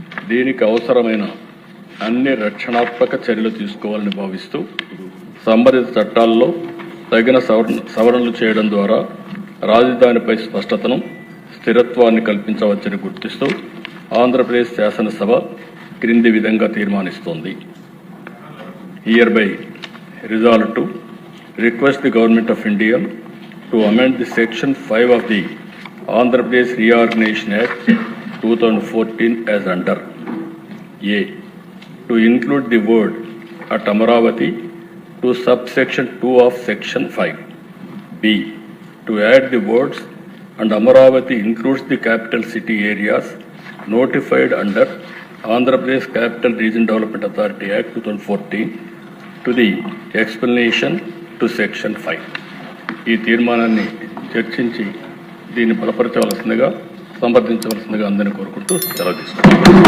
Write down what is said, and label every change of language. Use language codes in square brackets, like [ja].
[te] దీనికి అవసరమైన అన్ని రక్షణాత్మక చర్యలు తీసుకోవాలని భావిస్తూ సంబంధిత చట్టాల్లో తగిన సవరణలు చేయడం ద్వారా రాజధానిపై స్పష్టతను స్థిరత్వాన్ని కల్పించవచ్చని గుర్తిస్తూ ఆంధ్రప్రదేశ్ శాసనసభ క్రింది విధంగా తీర్మానిస్తోంది. [en] Hereby resolved to request the Government of India to amend the Section 5 of the Andhra Pradesh Reorganization Act 2014 as under A. To include the word at Amaravati to subsection 2 of Section 5. B. To add the words and Amaravati includes the capital city areas notified under Andhra Pradesh Capital Region Development Authority Act 2014 to the explanation to Section 5. [te] ఈ తీర్మానాన్ని చర్చించి దీన్ని బలపరచవలసిందిగా సంప్రదించవలసిందిగా అందరినీ కోరుకుంటూ సెలవు తీసుకుంటాం.